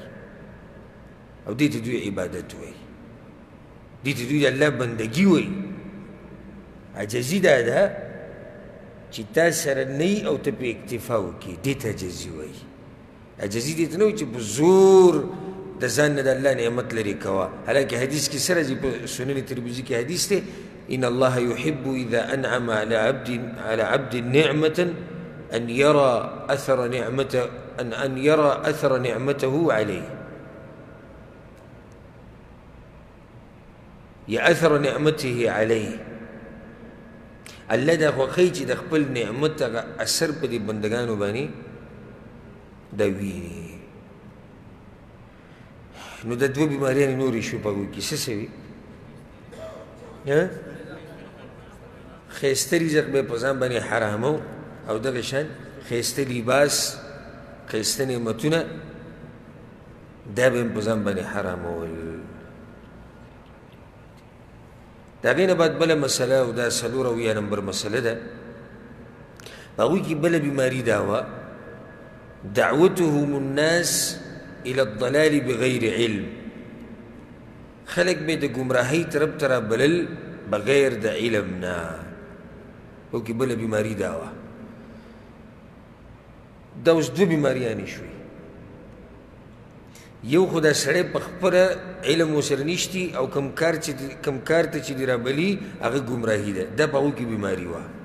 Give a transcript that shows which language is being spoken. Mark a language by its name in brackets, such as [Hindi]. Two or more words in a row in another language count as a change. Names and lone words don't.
[Pashto] او دې ته دوی عبادت وایي، دې ته دوی د الله بندګي وایي. عجزي دا ده چې تا سره نه وي او ته پې اکتفا وکړې، دې ته عجزي وایي. عجزي دې ته نه وایي چې په زور د ځان نه د الله نعمت لرې کوه. حالانکې حدیث کې څه راځي په سنن ترمذي کې حدیث دی، [Arabic] ان الله يحب اذا انعم على عبد نعمة ان يرى اثر نعمته عليه، یا اثر نعمته عليه. [Pashto] الله دا خوښوي چې د خپل نعمت هغه اثر په دې بندګانو باندې دا ویني. نو د دوه بیماریانې نورې شو په هغوی کې څه څه وي؟ ښایسته رزق به یې په ځان باندې حرامو، او دغه شان ښایسته لباس، ښایسته نعمتونه دا به یې په ځان باندې حرامول. د هغې نه بعد بله مسله، او دا 4 نمبر مسله ده، په هغوی کې بله بیماري دا وه، [Arabic] دعوتهم الناس الى الضلال بغیر علم. [Pashto] خلک به د ګمراهۍ طرف ته رابلل بغیر د علم نه. او کې بله بیماري دا وه. دا اوس 2 بیماریانې شوې. یو خو دا سړی په خپله علم ورسره نشتي، او کم کار ته چې دې رابلي هغه ګمراهي ده، دا په هغو کې بیماري وه.